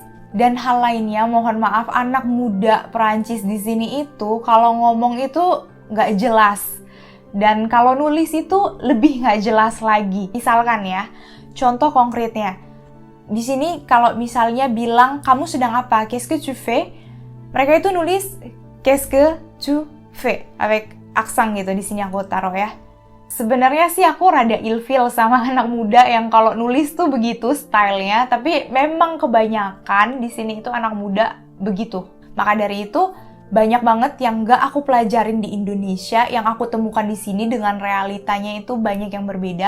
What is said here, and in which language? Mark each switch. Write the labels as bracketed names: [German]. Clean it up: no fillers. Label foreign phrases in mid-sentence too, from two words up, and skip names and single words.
[Indonesian] Dan hal lainnya, mohon maaf, anak muda Perancis di sini itu kalau ngomong itu nggak jelas. Dan kalau nulis itu lebih nggak jelas lagi. Misalkan ya, contoh konkretnya. Di sini kalau misalnya bilang, kamu sedang apa? [French] Qu'est-ce que tu fais? [Indonesian] Mereka itu nulis [French] qu'est-ce que tu fais [Indonesian] avec accent gitu, di sini aku taruh ya. Sebenarnya sih aku rada ilfil sama anak muda yang kalau nulis tuh begitu stylenya, tapi memang kebanyakan di sini itu anak muda begitu. Maka dari itu banyak banget yang gak aku pelajarin di Indonesia, yang aku temukan di sini dengan realitanya itu banyak yang berbeda.